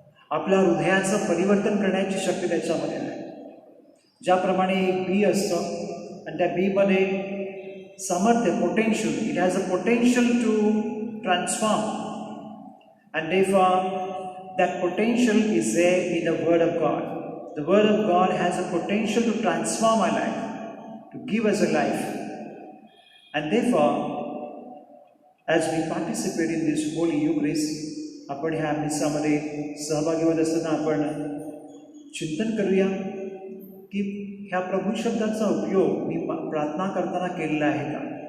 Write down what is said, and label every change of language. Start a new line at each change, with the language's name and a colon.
Marathi: आपल्या हृदयाचं परिवर्तन करण्याची शक्ती त्याच्यामध्ये आहे. ज्याप्रमाणे एक बी असतं आणि त्या बीमध्ये सामर्थ्य, potential,
English: It has a potential to transform, and therefore that potential is there in the word of God. The word of God has a potential to transform our life, to give us a life. And therefore, as we participate in this Holy Eucharist,
Marathi: आपण ह्या मिसामध्ये सहभागी होत असताना आपण चिंतन करूया की ह्या प्रभू शब्दाचा उपयोग मी प्रार्थना करताना केलेला आहे का.